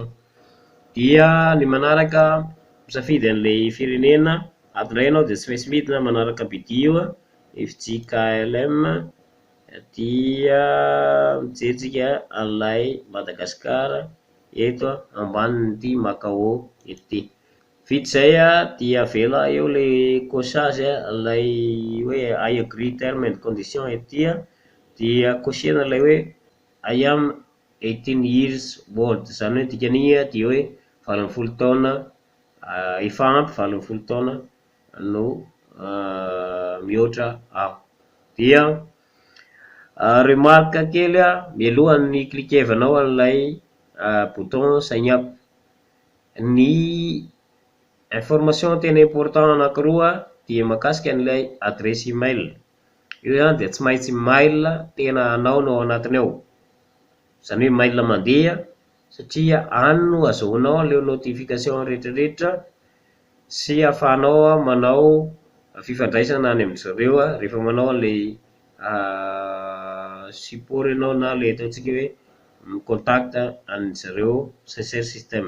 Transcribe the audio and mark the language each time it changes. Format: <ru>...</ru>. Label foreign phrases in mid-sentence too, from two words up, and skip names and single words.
<mg>Dia ny manaraka misafidy an'ilay firenena atindray ianao dia tsy maintsy midina manaraka BD io FJKLM, dia mijery an'ilay Madagasikara eto ambanin'ity Macao ety. Vita zay dia avela eo ilay cochage ilay hoe</mg> <en>I agree term and condition</en> <mg>ety, dia cochena ilay hoe</mg> <en>I am 18 years old,</en> <mg>zany hoe dikan'igny dia hoe 20 taona, efa ampy 20 taona no mihoatra aho. Dia remarque kely mialohan'ny klikevanao an'ilay bouton</mg> <en>sign up,</en> <mg>ny information tena important anankiroa dia mahakasika an'ilay</mg> <fr>adresse email.</fr> <mg>Io zany dia tsy maintsy mail tena anao no ao anatiny ao, zany hoe mail mandeha, satria any no azahoanao ilay notification rehetrarehetra sy ahafahanao manao fifandraisana any amin'izareo rehefa manao an'ilay support ianao na ilay ataontsika hoe contact an'izareo</mg> <fr>cher système.</fr>